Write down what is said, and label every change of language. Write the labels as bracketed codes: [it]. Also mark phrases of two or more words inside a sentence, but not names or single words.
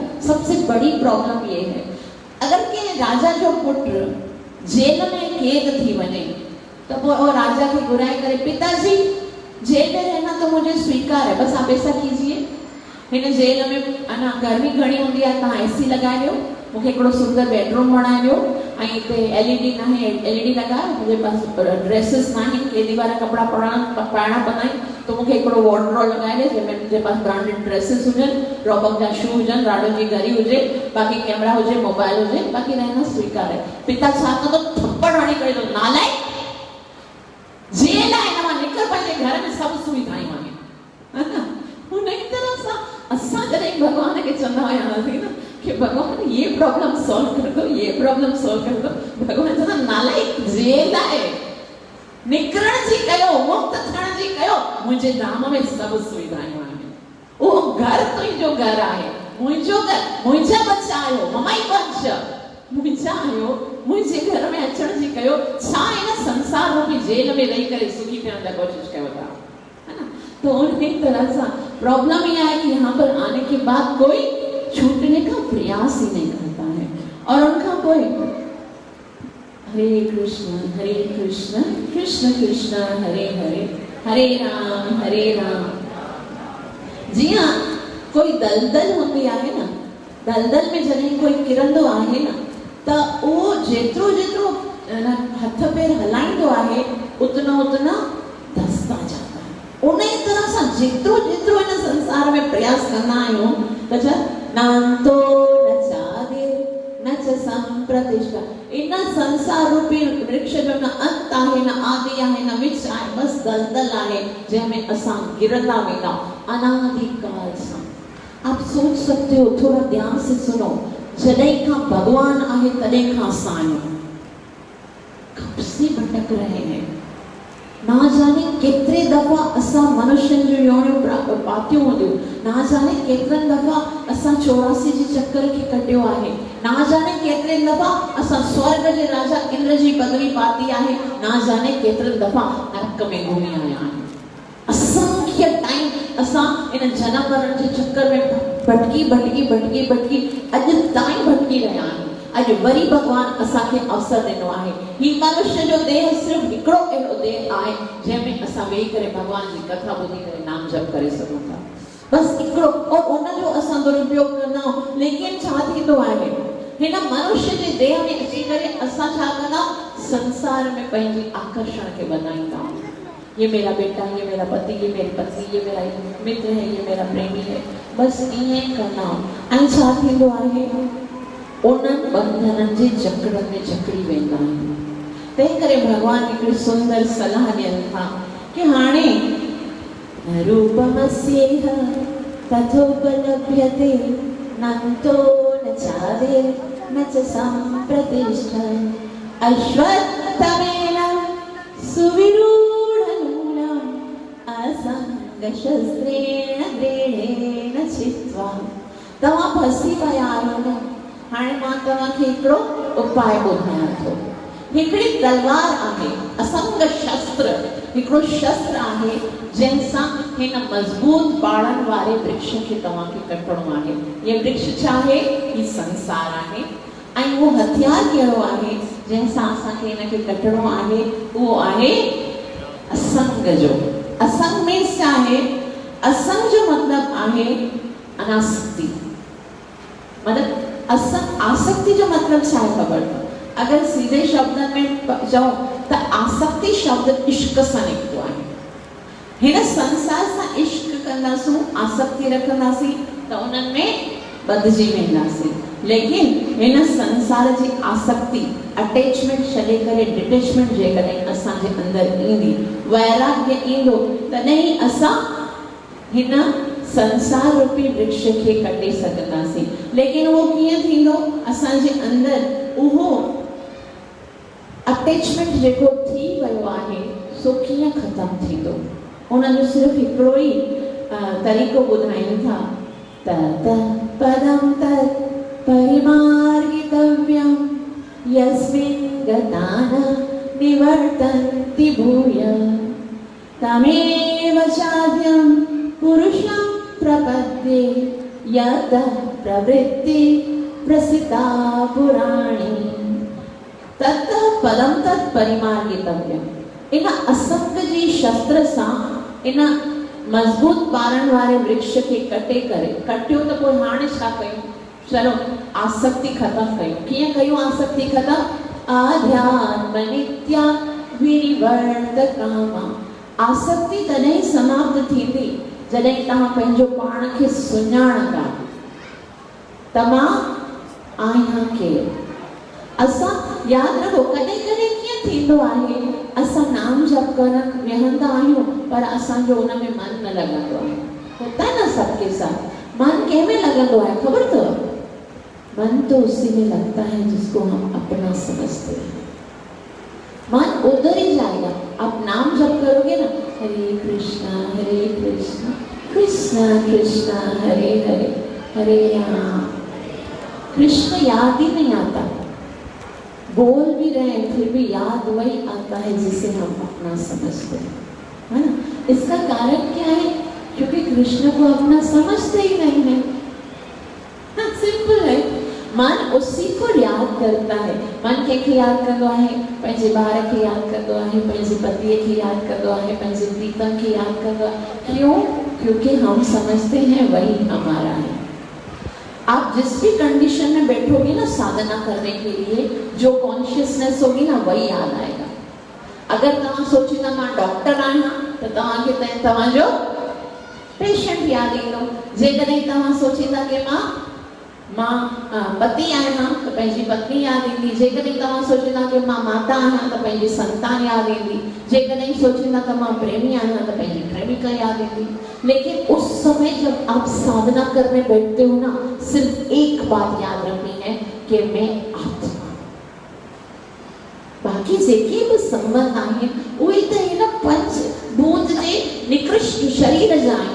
[hi] सबसे बड़ी प्रॉब्लम ये है अगर के राजा जो पुत्र जेल में कैद थी वने तो वो राजा के बुराई करे पिताजी जेल में रहना तो मुझे स्वीकार है, बस आप ऐसा कीजिए [sd] हिन जेल में अना गर्मी घणी होंदी है ता एसी लगाए दियो, मुझे एकड़ो सुंदर बेडरूम बनाए दियो ऐं इते एलईडी ना है एलईडी लगा, मुझे पास ड्रेसेस ना है केदी वाला कपड़ा पाणा बनाई तो मुझे एकड़ो वार्डरोब लगाए दे जंहिंमें मुझे पास [en] branded dresses [sd] हुजन, रॉबक जा शू हुजन, राडो जी घड़ी हुजे, बाकी कैमरा हुजे, मोबाइल हुजे, [hi] बाकी रहना स्वीकार है। [sd] पिता छा तो थप्पड़ हणी करे तो नालायक जेल है ना निकल पंहिंजे घर में सब सुविधाएं आहिनि, है ना। उन तरह सां असां जॾहिं भगवान खे चवंदा हुआसीं न कि भगवान [hi] ये प्रॉब्लम सॉल्व कर दो, ये प्रॉब्लम सॉल्व कर दो, [sd] भगवान चवंदा नालायक जेल है निकरण जी कयो, मुक्त थियण जी कयो, मुंहिंजे धाम में सब सुविधाएं आहिनि। वो घर तुंहिंजो घर आहे, मुंहिंजो घर, मुंहिंजा बच्चा आहियो, ममाई वंश मुंहिंजा आहियो, मुंहिंजे घर में अचण जी कयो, छा इन संसार रूपी जेल में रही करे सुखी थियण जी कोशिश कयो था, है ना। [hi] तो उन तरह से प्रॉब्लम ये है कि यहाँ पर आने के बाद कोई छूटने का प्रयास ही नहीं करता है और उनका कोई [sa] हरे कृष्ण कृष्ण कृष्ण हरे हरे हरे राम। [hi] जी हाँ, कोई दलदल होती है ना, [sd] दलदल में जॾहिं कोई किरंदो आहे ना त उहो जेतिरो हथ पैर हलाईंदो आहे [hi] उतना धसता जाता है। [sd] उन तरह सां जेतिरो इन संसार में प्रयास कंदा आहियूं त [sa] नाम तो न चादिर न च संप्रतिष्ठा। [sd] इन संसार रूपी वृक्ष जो न अंत आहे न आदि आहे न विच आहे, बस दलदल आहे जंहिंमें असां गिरंदा वेंदा अनादिकाल सां। [hi] आप सोच सकते हो, थोड़ा ध्यान से सुनो, [sd] जॾहिं खां भगवान आहे तॾहिं खां असां आहियूं, [hi] कब से भटक रहे हैं। [sd] ना जाने केतिरे दफ़ा असां मनुष्यनि जूं योनियूं पातियूं हूंदियूं, ना जाने केतिरनि दफ़ा असां 84 जे चक्कर खे कटियो आहे, ना जाने केतिरे दफ़ा असां स्वर्ग जे राजा इंद्र जी पदवी पाती आहे, ना जाने केतिरे दफ़ा नरक में घुमी आया आहियूं। असंख्य टाइम असां इन जनम मरण जे चक्कर में भटकी अॼु ताईं भटकी रहिया आहियूं। अॼु वरी भगवान असांखे अवसर ॾिनो आहे। ही मनुष्य जो देह सिर्फ़ हिकिड़ो अहिड़ो देह आहे जंहिंमें असां वेही करे भगवान जी कथा ॿुधी करे नाम जप करे सघूं था, बस हिकिड़ो, और उनजो असां दुरुपयोग कंदा आहियूं। लेकिन छा थींदो आहे, हिन मनुष्य जे देह में अची करे असां छा कंदा, संसार में पंहिंजी आकर्षण खे वधाईंदा आहियूं। [hi] ये मेरा बेटा, ये मेरा पति, ये मेरी पत्नी, ये मेरा मित्र है, ये मेरा प्रेमी है, [sd] बस ईअं कंदा आहियूं। ऐं छा थींदो आहे, उन्हनि बंधननि जे चक्र में जकड़ी वेंदा आहियूं। तंहिं करे भगवान हिकिड़ी सुंदर सलाह ॾियनि था कि हाणे [sa] रूपमस्येह तथोपलभ्यते नन्तो न चादे न च संप्रतिष्ठा अश्वत्थमेन सुविरूढमूलम् असंगशस्त्रेण दृढेन चित्वा। [sd] तव्हां फसी पिया आहियो न, हाणे मां तव्हांखे हिकिड़ो उपाय ॿुधायां थो। हिकिड़ी तलवार आहे, असंग शस्त्र, हिकिड़ो शस्त्र आहे जंहिंसां हिन मज़बूत बाड़नि वारे वृक्ष खे तव्हांखे कटणो आहे। ये वृक्ष छा आहे, ही संसार आहे। ऐं उहो हथियार कहिड़ो आहे जंहिंसां असांखे हिनखे कटणो आहे, उहो आहे असंग जो। असंग मीन्स छा आहे, असंग जो मतिलबु आहे अनासक्ति। मतिलबु असंग, आसक्ति जो मतलब छा है खबर, [hi] अगर सीधे शब्द में [sd] चऊं त आसक्ति शब्द इश्क सां निकतो आहे। हिन संसार सां इश्क कंदासूं, आसक्ति रखंदासीं त उन्हनि में बदिजी वेंदासीं। लेकिन हिन संसार जी आसक्ति, अटैचमेंट छॾे करे डिटेचमेंट जेकॾहिं असांजे अंदरि ईंदी, वैराग्य ईंदो, तॾहिं असां हिन संसार रूपी वृक्ष खे कटे सघंदासीं। लेकिन उहो कीअं थींदो, असांजे अंदरि उहो अटैचमेंट जेको थी वियो आहे सो कीअं ख़तमु थींदो, उनजो सिर्फ़ु हिकिड़ो ई तरीक़ो ॿुधाइनि था, [sa] तत पदं तत् परिमार्गितव्यं यस्मिन् गता न निवर्तन्ति भूय तमेव चाद्यं पुरुषं प्रपद्ये यतः प्रवृत्ति प्रसिता पुराणी ततः पदं तत् परिमार्गितव्यम्। [sd] इन असंग जी शस्त्र सां इन मजबूत बारनि वारे वृक्ष खे कटे करे, कटियो त पोइ हाणे छा कयूं, चलो आसक्ति ख़तमु कयूं। कीअं कयूं आसक्ति ख़तमु, [sa] आध्यात्म नित्या विनिवर्त कामा। [sd] आसक्ति तॾहिं समाप्त थींदी जॾहिं तव्हां पंहिंजो पाण खे सुञाणंदा त मां आहियां केरु। असां यादि रखो, कॾहिं कॾहिं कीअं थींदो आहे, असां नाम जप करण वेहंदा आहियूं पर असांजो उन में मन न लॻंदो आहे। [hi] होता है ना सबके साथ। [sd] मन कंहिंमें लॻंदो आहे ख़बर अथव, [hi] मन तो उसी में लगता है जिसको हम अपना समझते हैं। मन उधर ही जाएगा। आप नाम जप करोगे ना, [sa] हरे कृष्णा कृष्णा कृष्णा हरे हरे, हरे राम। [hi] कृष्ण याद ही नहीं आता, बोल भी रहे हैं फिर भी याद वही आता है जिसे हम अपना समझते हैं, है ना। इसका कारण क्या है, क्योंकि कृष्ण को अपना समझते ही नहीं है। हाँ, सिंपल है। मन उसी को याद करता है। [sd] मन कंहिंखे याद कंदो आहे, पंहिंजे ॿार खे याद कंदो आहे, पंहिंजे पतीअ खे याद कंदो आहे, पंहिंजे प्रीतम खे याद कंदो आहे। [hi] क्यों? क्योंकि हम समझते हैं वही हमारा है। आप जिस भी कंडीशन में बैठोगे ना साधना करने के लिए, जो कॉन्शियसनेस होगी ना वही याद आएगा। [sd] अगर तव्हां सोचींदा मां डॉक्टर आहियां त तव्हांखे तव्हांजो पेशेंट याद ईंदो। जेकॾहिं तव्हां सोचींदा कि मां मां पति आहियां त पंहिंजी पत्नी यादि ईंदी, जेकॾहिं तव्हां सोचींदा कि मां माता आहियां त पंहिंजी संतान यादि ईंदी, जेकॾहिं सोचींदा त मां प्रेमी आहियां त पंहिंजी प्रेमिका यादि ईंदी। [hi] लेकिन उस समय जब आप साधना करने बैठते हो ना, सिर्फ एक बात याद रखनी है कि मैं आत्मा, [sd] बाकी जेके बि संबंध आहिनि उहे त हिन पंच भूत जे निकृष्ट शरीर जा आहिनि।